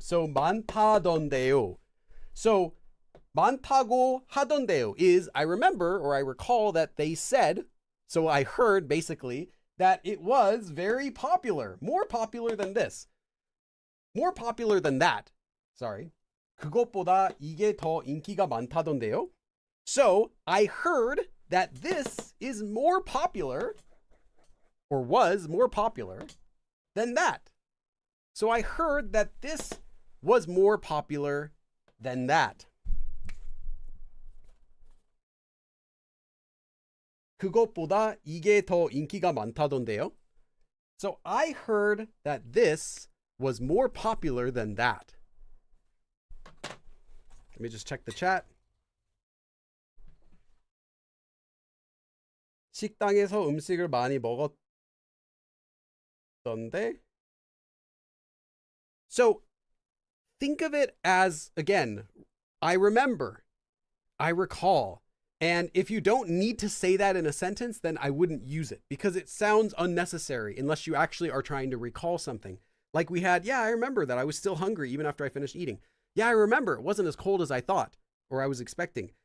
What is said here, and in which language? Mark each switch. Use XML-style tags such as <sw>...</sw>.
<ko>So 많다던데요.</ko> <en>So</en> <ko>많다고 하던데요</ko> <en>is I remember or I recall that they said, so I heard basically, that it was very popular, more popular than this, more popular than that. Sorry.</en> <ko>그것보다 이게 더 인기가 많다던데요.</ko> <en>So I heard that this is more popular, or was more popular than that. So I heard that this was more popular than that.</en> <ko>그것보다 이게 더 인기가 많다던데요.</ko> <en>So I heard that this was more popular than that. Let me just check the chat.</en> <ko>식당에서 음식을 많이 먹었던데.</ko> <en>So think of it as, again, I remember, I recall. And if you don't need to say that in a sentence, then I wouldn't use it because it sounds unnecessary unless you actually are trying to recall something. Like we had, yeah, I remember that I was still hungry even after I finished eating. Yeah, I remember it wasn't as cold as I thought or I was expecting.</en>